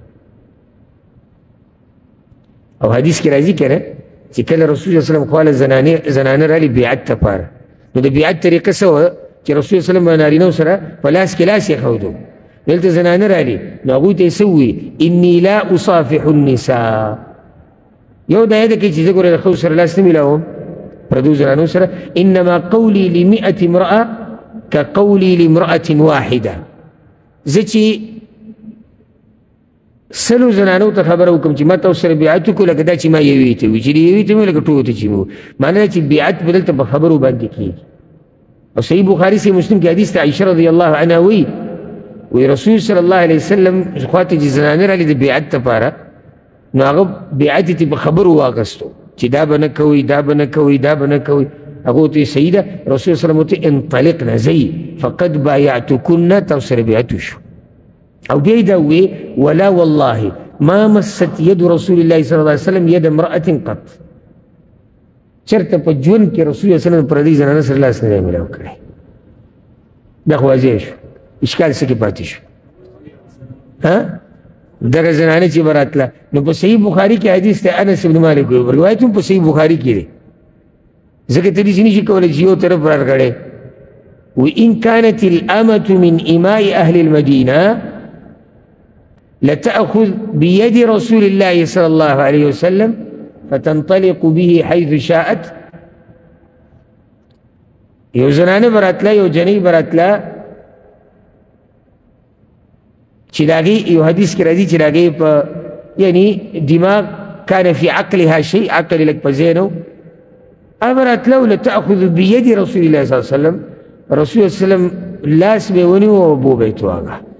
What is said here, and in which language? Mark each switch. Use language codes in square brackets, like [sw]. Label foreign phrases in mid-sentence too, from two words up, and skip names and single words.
[ps] او حدیث کې راځي که نه چې کله رسول [ar] صلی الله علیه وسلم [ps] خواله زنانه رالي بیعت لپاره، نو د بیعت طریقه څه وه چې رسول [ar] صلی الله علیه وسلم [ps] به نارینهو سره په لاس کې لاس یې ښودو. دلته زنانه رالي، نو هغوی ته یې څه ووایي؟ [ar] اني لا اصافح النساء. [ps] یو دا یاده کړئ چې زه ګوره د ښځو سره لاس نه میلاوم، پردو زنانو سره. [ar] انما قولي ل100 امرأة كقولي لامرأة واحدة. [ps] زه چې 100 زنانو ته خبره وکړم چې ما تاسو سره بیعت وکړو، لکه دا چې ما یوې ته وي، چې د یوې ته مې لکه ټولو ته چې مې معنی چې بیعت به دلته په خبرو باندې کېږي. او صحیح بخاري صحیح مسلم کې حدیث ته عایشه [ar] رضی الله عنها [ps] وی رسول [ar] صلی الله علیه وسلم [ps] خواته چې زنانه رالي د بیعت لپاره، نو هغه بیعت یې په خبرو واخیستو چې دا به نه کوئ، دا به نه کوئ، دا به نه کوئ. هغه ورته صحیح ده، رسول [ar] صلی الله علیه وسلم [ps] ورته انطلقنا ځئ [ar] فقد بایعتکن، [ps] تاسو سره بیعت وشو. او بیا یې دا ووی [ar] ولا والله ما مست ید رسول الله صلی الله علیه وسلم ید امرأة قط. [ps] چېرته په ژوند کې رسول الله [ar] صلی الله علیه وسلم [ps] پردۍ زنانه سره لاس نه دی میلاو کړی. دا خو واضح شو، اشکال څه کې پاتې شو؟ دغه زنانه چې به راتله، نو په صحیح بخاري کې حدیث دی، انس بن مالک وایي، روایت هم په صحیح بخاري کې دی، ځکه ته داسې نشي کولی چې یو طرف راکړی. [ar] وإن كانت الأمة من إماء أهل المدينة لتأخذ بيد رسول الله صلى الله عليه وسلم فتنطلق به حيث شاءت. [ps] یو زنانه براتله، یو جنۍ براتله چې د هغې یو حدیث کې راځي چې د هغې په یعنی دماغ [ar] کان فی عقلها شیء، [ps] عقل یې لږ په ذهن و، هغه براتله [ar] لتأخذ بید رسول الله صلی الله علیه وسلم، [ps] رسول الله [ar] صلی الله علیه وسلم [ps] لاس به یې ونیو او اوبو به یې تواږه.